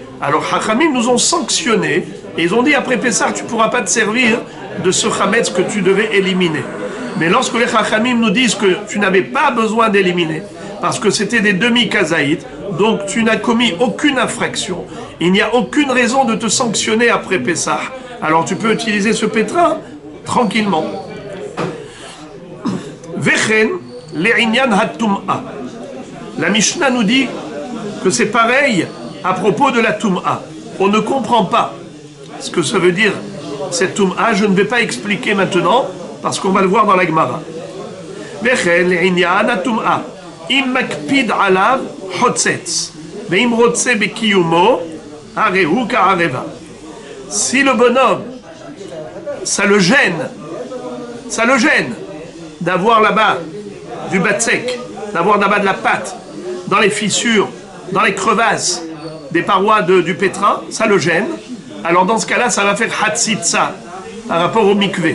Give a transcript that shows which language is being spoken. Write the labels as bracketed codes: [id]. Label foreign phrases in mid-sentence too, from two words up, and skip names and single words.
[fr] Alors Hachamim nous ont sanctionnés et ils ont dit après Pessah, tu ne pourras pas te servir de ce Hametz que tu devais éliminer. Mais lorsque les Hachamim nous disent que tu n'avais pas besoin d'éliminer, parce que c'était des demi-kazaït, donc tu n'as commis aucune infraction, il n'y a aucune raison de te sanctionner après Pessah, alors tu peux utiliser ce pétrin tranquillement. [he] וכן לענין הטומאה. [fr] La Mishnah nous dit que c'est pareil à propos de la tum'a. On ne comprend pas ce que ça veut dire cette tum'a. Je ne vais pas expliquer maintenant parce qu'on va le voir dans la Gemara. [he] וכן לענין הטומאה. אם מקפיד עליו חוצץ, ואם רוצה בקיומו, הריהו כעריבה. [fr] Si le bonhomme, ça le gêne d'avoir là-bas du batsek, d'avoir là-bas de la pâte, dans les fissures, dans les crevasses des parois du pétrin, ça le gêne. Alors dans ce cas-là, ça va faire hatzitza par rapport au mikvé.